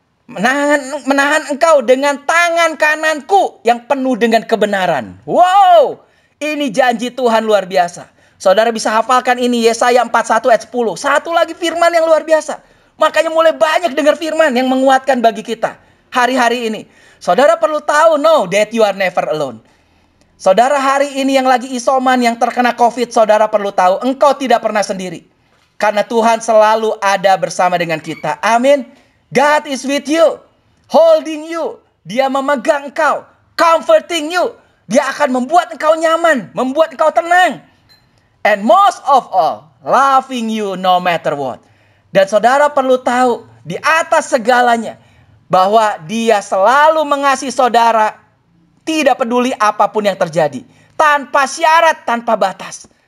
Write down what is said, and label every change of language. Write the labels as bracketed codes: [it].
[id] Menahan engkau dengan tangan kananku yang penuh dengan kebenaran. Wow! Ini janji Tuhan luar biasa. Saudara bisa hafalkan ini Yesaya 41 ayat 10. Satu lagi firman yang luar biasa. Makanya mulai banyak dengar firman yang menguatkan bagi kita hari-hari ini. Saudara perlu tahu, [en] know that you are never alone. [id] Saudara hari ini yang lagi isoman, yang terkena COVID, saudara perlu tahu engkau tidak pernah sendiri. Karena Tuhan selalu ada bersama dengan kita. Amin. [en] God is with you, holding you. [id] Dia memegang engkau, [en] comforting you. [id] Dia akan membuat engkau nyaman, membuat engkau tenang. [en] And most of all, loving you no matter what. [id] Dan saudara perlu tahu, di atas segalanya, bahwa Dia selalu mengasihi saudara, tidak peduli apapun yang terjadi, tanpa syarat, tanpa batas.